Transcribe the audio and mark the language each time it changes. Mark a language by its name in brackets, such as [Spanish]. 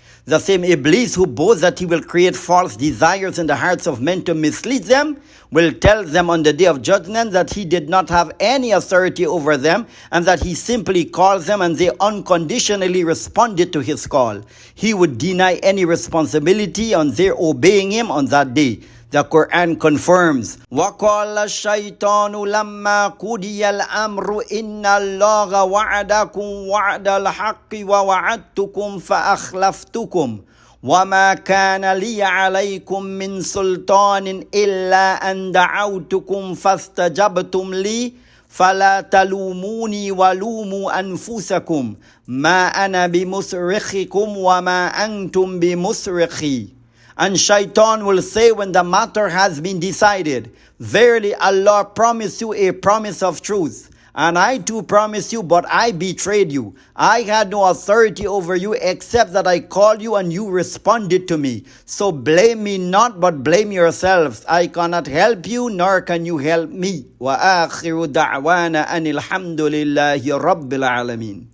[English] The same Iblis who boasts that he will create false desires in the hearts of men to mislead them will tell them on the day of judgment that he did not have any authority over them and that he simply calls them and they unconditionally responded to his call. He would deny any responsibility on their obeying him on that day. The Quran confirms, [Arabic] وَقَالَ الشَّيْطَانُ لَمَّا قُضِيَ الْأَمْرُ إِنَّ اللَّهَ وَعَدَكُمْ وَعْدَ الْحَقِّ وَوَعَدْتُكُمْ فَأَخْلَفْتُكُمْ وَمَا كَانَ لِيَ عَلَيْكُمْ مِنْ سُلْطَانٍ إِلَّا أَنْ دَعَوْتُكُمْ فَاسْتَجَبْتُمْ لِي فَلَا تَلُومُونِي وَلُومُوا أَنفُسَكُمْ مَا أَنَا بِمُصْرِخِكُمْ وَمَا أَنْتُمْ بِمُصْرِخِي. [English] And Shaitan will say when the matter has been decided, verily Allah promised you a promise of truth. And I too promised you, but I betrayed you. I had no authority over you except that I called you and you responded to me. So blame me not, but blame yourselves. I cannot help you, nor can you help me. [Arabic] وَآخِرُ دَعْوَانَا أَنِ الْحَمْدُ لِلَّهِ رَبِّ الْعَالَمِينَ.